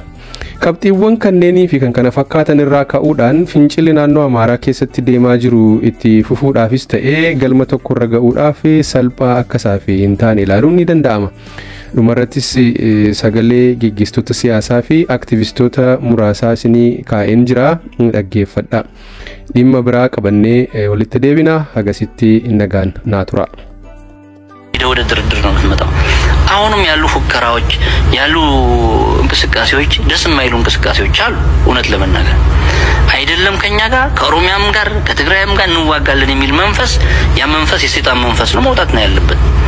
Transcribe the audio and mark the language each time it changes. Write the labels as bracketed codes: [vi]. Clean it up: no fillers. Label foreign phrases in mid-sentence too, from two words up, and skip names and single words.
[om] Qabxiiwwan kanneenii fi kan kana fakkaatan irraa ka'uudhaan fincilli naannoo Amaaraa keessatti deemaa jiru itti fufuudhaafis ta'ee galma tokko irra ga'uudhaaf salphaa akkasaa fi hin taane ilaaluun ni danda'ama. Dhumarrattis sagalee geggeessitoota siyaasaa fi aktivistoota muraasaa isinii kaa'een jira dhaggeeffadha. Dhimma biraa qabannee walitti deebina hagasitti nagaan naa tura. [am] ወደ ድርድር ነው የምንመጣው። አሁንም ያሉ ፉከራዎች ያሉ እንቅስቃሴዎች ደስ የማይሉ እንቅስቃሴዎች አሉ እውነት ለመናገር አይደለም ከኛ ጋር ከኦሮሚያም ጋር ከትግራይም ጋር እንዋጋለን የሚል መንፈስ ያ መንፈስ የሰይጣን መንፈስ ነው መውጣት ነው ያለበት